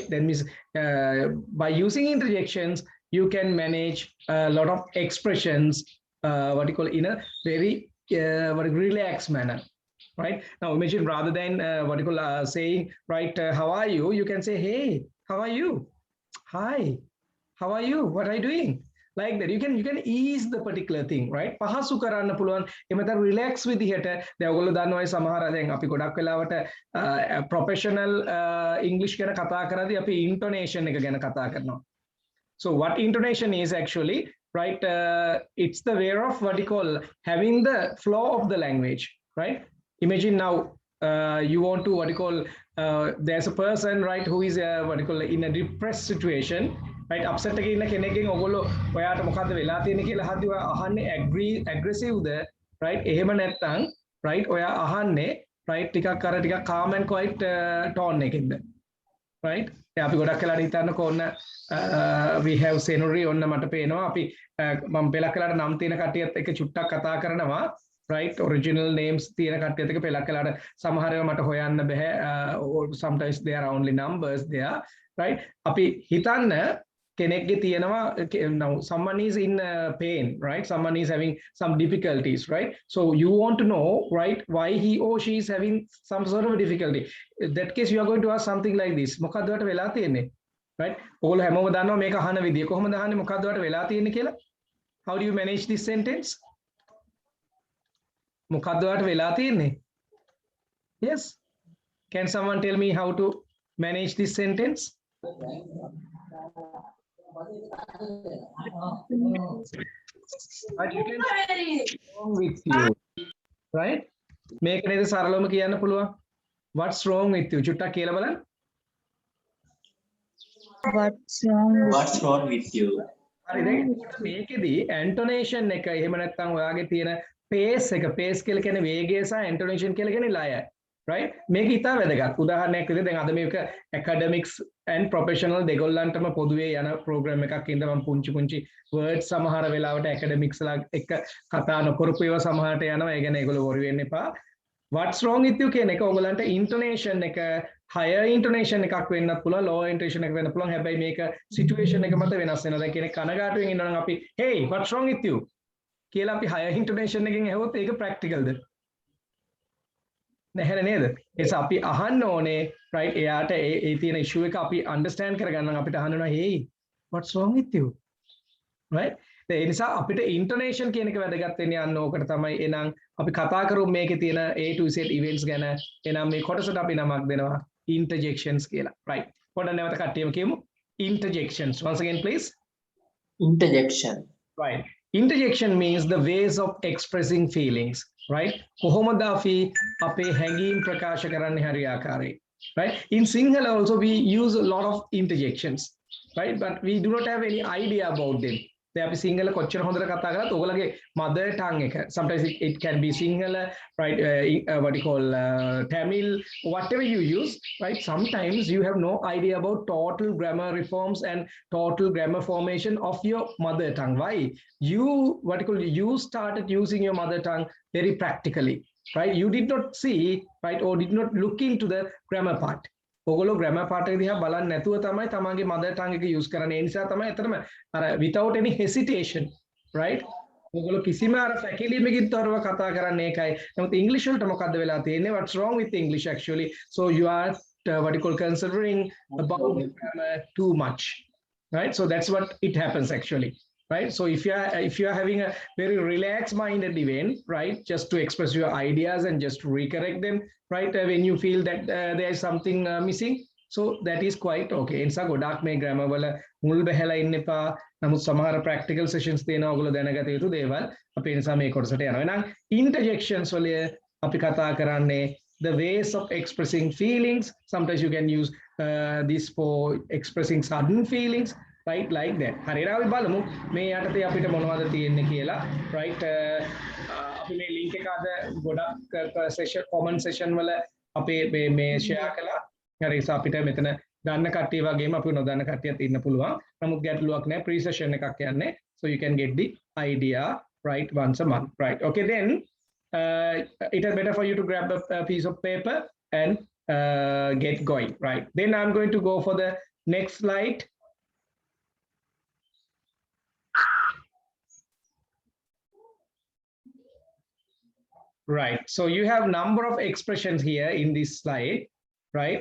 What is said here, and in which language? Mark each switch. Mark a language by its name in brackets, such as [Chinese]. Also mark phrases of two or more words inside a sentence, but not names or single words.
[English] That means by using interjections, you can manage a lot of expressions, what you call in a very relaxed manner. Right now, imagine rather than what you call saying, right, how are you? You can say, hey, how are you? Hi, how are you? What are you doing? Like that, you can ease the particular thing, right? [Sinhala] පහසු කරන්න පුළුවන්. එමෙතන relax විදිහට දැන් ඔයගොල්ලෝ දන්නවා ඒ සමහර දැන් අපි ගොඩක් වෙලාවට [English] professional English [Sinhala] ගැන කතා කරද්දී අපි intonation එක ගැන කතා කරනවා. [English] So what intonation is actually, right? It's the way of what you call having the flow of the language, right? Imagine now you want to what you call there's a person, right, who is what you call in a depressed situation, right? [Sinhala] Upset එකේ ඉන්න කෙනෙක්ගෙන් ඔයගොල්ලෝ ඔයාට මොකද්ද වෙලා තියෙන්නේ කියලා අහද්දී ඔයා අහන්නේ aggressive ද, right? එහෙම නැත්නම්, right, ඔයා අහන්නේ, right, ටිකක් අර ටිකක් [English] calm and quiet tone [Sinhala] එකකින්ද, right? දැන් අපි ගොඩක් වෙලාට හිතන්නකෝ ඔන්න [English] we have scenery [Sinhala] ඔන්න මට පේනවා අපි මම පෙලක් වෙලාට නම් තියෙන කට්ටියත් එක්ක චුට්ටක් කතා කරනවා, [English] right? Original names [Sinhala] තියෙන කට්ටියත් එක්ක පෙලක් වෙලාට සමහර ඒවා මට හොයන්න බෑ, [English] or sometimes there are only numbers there, right? [Sinhala] අපි හිතන්න කෙනෙක්ගේ තියෙනවා, [English] now someone is in pain, right? Someone is having some difficulties, right? So you want to know, right, why he or she is having some sort of a difficulty. In that case, you are going to ask something like this. [Sinhala] මොකද්ද ඔයාලට වෙලා තියෙන්නේ? Right? ඔයාලා හැමෝම දන්නවා මේක අහන විදිය. කොහොමද අහන්නේ මොකද්ද ඔයාලට වෙලා තියෙන්නේ කියලා? [English] How do you manage this sentence? [Sinhala] මොකද්ද ඔයාලට වෙලා තියෙන්නේ? [English] Yes. Can someone tell me how to manage this sentence? But you can wrong with you, right? [Sinhala] මේක නේද සරලවම කියන්න පුළුවන්. [English] What's wrong with you? [Sinhala] චුට්ටක් කියලා බලන්න. [English] What's wrong with you? [Sinhala] හරි දැන් මේකෙදි intonation එක එහෙම නැත්නම් ඔයාගේ තියෙන pace එක, pace කියලා කියන්නේ වේගය සහ intonation කියලා කියන්නේ ලය, right? මේක ඉතා වැදගත්. උදාහරණයක් විදිහට දැන් අද මේක [English] academics and professional [Sinhala] දෙගොල්ලන්ටම පොදුවේ යන program එකක් ඉඳන් මම පුංචි words සමහර වෙලාවට academics ලා එක්ක කතා නොකරපු ඒවා සමහරට යනවා. ඒ කියන්නේ ඒගොල්ලෝ worry වෙන්න එපා. [English] What's wrong with you [Sinhala] කියන එක ඔයගොල්ලන්ට intonation එක [English] higher intonation [Sinhala] එකක් වෙන්නත් පුළුවන්, [English] lower intonation [Sinhala] එකක් වෙන්න පුළුවන්. හැබැයි මේක situation එක මත වෙනස් වෙනවා. දැන් කෙනෙක් කනගාටුවෙන් ඉන්නවා නම් අපි [English] hey what's wrong with you [Sinhala] කියලා අපි [English] higher intonation [Sinhala] එකෙන් ඇහුවොත් ඒක practicalද? නැහැ නේද? ඒස අපි අහන්න ඕනේ, right? එයාට ඒ තියෙන issue එක අපි understand කරගන්න අපිට අහන්න ඕන [English] hey what's wrong with you, right? [Sinhala] ඒ නිසා අපිට intonation කියන එක වැදගත් වෙන්නේ අන්න ඕකට තමයි. එහෙනම් අපි කතා කරමු මේකේ තියෙන [English] A to Z events [Sinhala] ගැන. එහෙනම් මේ කොටසට අපි නමක් දෙනවා interjections කියලා, right? පොඩ්ඩක් නැවත කට්ටියම කියමු [English] interjections once again please. Interjection. Right. Interjection means the ways of expressing feelings, right? [Sinhala] කොහොමද අපි අපේ හැඟීම් ප්‍රකාශ කරන්නේ හරි ආකාරයෙන්, [English] right? In Sinhala also we use a lot of interjections, right? But we do not have any idea about them. [Sinhala] දැන් අපි සිංහල කොච්චර හොඳට කතා කරත් ඔයගලගේ [English] mother tongue එක sometimes it can be Sinhala, right, what you call Tamil, whatever you use, right? Sometimes you have no idea about total grammar reforms and total grammar formation of your mother tongue. Why? You started using your mother tongue very practically, right? You did not see, right, or did not look into the grammar part. [Sinhala] ඔගොල්ලෝ [English] grammar part [Sinhala] එක දිහා බලන්නේ නැතුව තමයි තමන්ගේ [English] mother tongue [Sinhala] එක use කරන්නේ. ඒ නිසා තමයි අතරම අර [English] without any hesitation, right? [Sinhala] ඔගොල්ලෝ කිසිම අර සැකලීමකින් තොරව කතා කරන්නේ ඒකයි. නමුත් English වලට මොකද්ද වෙලා තියෙන්නේ? [English] What's wrong with English actually? So you are what you call considering about grammar too much, right? So that's what it happens actually. Right, so if you are having a very relaxed minded event, right, just to express your ideas and just to recorrect them, right, when you feel that there is something missing, so that is quite okay. [Sinhala] එනිසා ගොඩාක් මේ grammar වල මුල් බැහැලා ඉන්න එපා. නමුත් සමහර [English] practical sessions [Sinhala] තියෙනවා ඔයගොල්ලෝ දැනගත යුතු දේවල්. අපි ඒ නිසා මේ කොටසට යනවා. එහෙනම් interjections වල අපි කතා කරන්නේ [English] the ways of expressing feelings. Sometimes you can use this for expressing sudden feelings. Right, like that. [Sinhala] හරියට අපි බලමු මේ යටතේ අපිට මොනවද තියෙන්නේ කියලා. Right, අපි මේ link එක අද ගොඩක් session [English] common session [Sinhala] වල අපේ මේ share කළා. හරි, ඒ අපිට මෙතන දන්න කට්ටිය වගේම අපි නොදන්න කට්ටියත් ඉන්න පුළුවන්. නමුත් ගැටලුවක් නැහැ. [English] pre session [Sinhala] එකක් යන්නේ. [English] So you can get the idea, right, once a month. Right. Okay, then it is better for you to grab a piece of paper and get going. Right. Then I'm going to go for the next slide. Right, so you have number of expressions here in this slide, right?